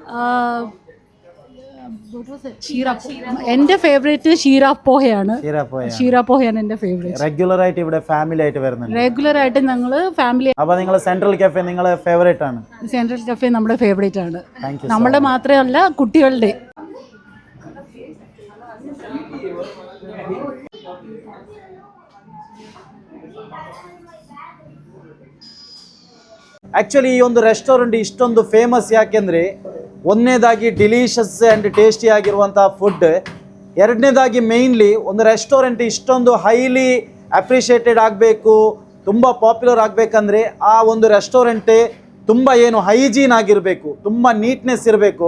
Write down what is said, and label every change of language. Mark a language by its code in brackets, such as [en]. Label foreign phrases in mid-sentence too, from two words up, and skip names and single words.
[ml] എൻ്റെ ഫേവറേറ്റ് ഷീറാപ്പോഹയാണ്. ഷീറാപ്പോഹയാണ് എൻ്റെ ഫേവറേറ്റ്. റെഗുലർ ആയിട്ട് ഇവിടെ ഫാമിലി ആയിട്ട് വരുന്നുണ്ട്? റെഗുലർ ആയിട്ട് ഞങ്ങൾ ഫാമിലി. അപ്പോൾ നിങ്ങൾ സെൻട്രൽ കഫേ നിങ്ങളെ ഫേവറേറ്റ് ആണ്? സെൻട്രൽ കഫേ നമ്മുടെ ഫേവറേറ്റ് ആണ്. [en] Thank you. [ml] നമ്മുടെ മാത്രമല്ല കുട്ടികളുടെ. [kn] ಆ್ಯಕ್ಚುಲಿ ಈ ಒಂದು ರೆಸ್ಟೋರೆಂಟ್ ಇಷ್ಟೊಂದು ಫೇಮಸ್ ಯಾಕೆಂದರೆ ಒಂದನೇದಾಗಿ [en] delicious and tasty [kn] ಆಗಿರುವಂಥ ಫುಡ್, ಎರಡನೇದಾಗಿ ಮೇಯ್ನ್ಲಿ ಒಂದು ರೆಸ್ಟೋರೆಂಟ್ ಇಷ್ಟೊಂದು [en] highly appreciated [kn] ಆಗಬೇಕು, ತುಂಬ ಪಾಪ್ಯುಲರ್ ಆಗಬೇಕಂದ್ರೆ ಆ ಒಂದು ರೆಸ್ಟೋರೆಂಟೇ ತುಂಬ ಏನು ಹೈಜೀನ್ ಆಗಿರಬೇಕು, ತುಂಬ ನೀಟ್ನೆಸ್ ಇರಬೇಕು.